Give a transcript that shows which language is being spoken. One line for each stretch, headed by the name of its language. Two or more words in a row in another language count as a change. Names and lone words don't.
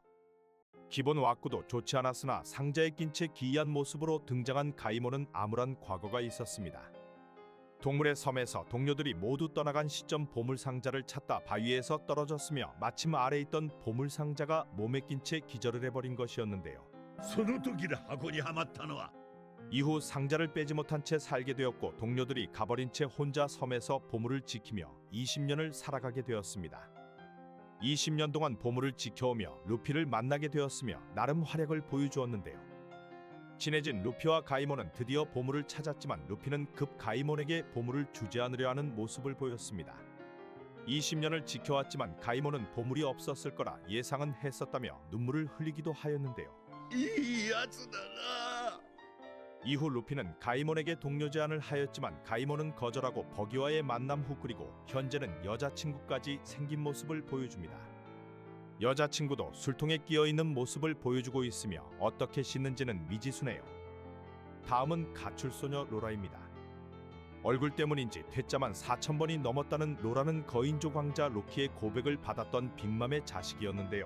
Korean: 기본 와꾸도 좋지 않았으나 상자에 낀 채 기이한 모습으로 등장한 가이몬은 암울한 과거가 있었습니다. 동물의 섬에서 동료들이 모두 떠나간 시점 보물상자를 찾다 바위에서 떨어졌으며 마침 아래에 있던 보물상자가 몸에 낀 채 기절을 해버린 것이었는데요.
Japanese: その時で箱にはまったのは
Korean: 이후 상자를 빼지 못한 채 살게 되었고 동료들이 가버린 채 혼자 섬에서 보물을 지키며 20년을 살아가게 되었습니다. 20년 동안 보물을 지켜오며 루피를 만나게 되었으며 나름 활약을 보여주었는데요. 친해진 루피와 가이몬은 드디어 보물을 찾았지만 루피는 급 가이몬에게 보물을 주지 않으려 하는 모습을 보였습니다. 20년을 지켜왔지만 가이몬은 보물이 없었을 거라 예상은 했었다며 눈물을 흘리기도 하였는데요.
Japanese: いいやつだな
Korean: 이후 루피는 가이몬에게 동료 제안을 하였지만 가이몬은 거절하고 버기와의 만남 후 그리고 현재는 여자친구까지 생긴 모습을 보여줍니다. 여자친구도 술통에 끼어있는 모습을 보여주고 있으며 어떻게 씻는지는 미지수네요. 다음은 가출소녀 로라입니다. 얼굴 때문인지 퇴짜만 4,000번이 넘었다는 로라는 거인족 왕자 로키의 고백을 받았던 빅맘의 자식이었는데요.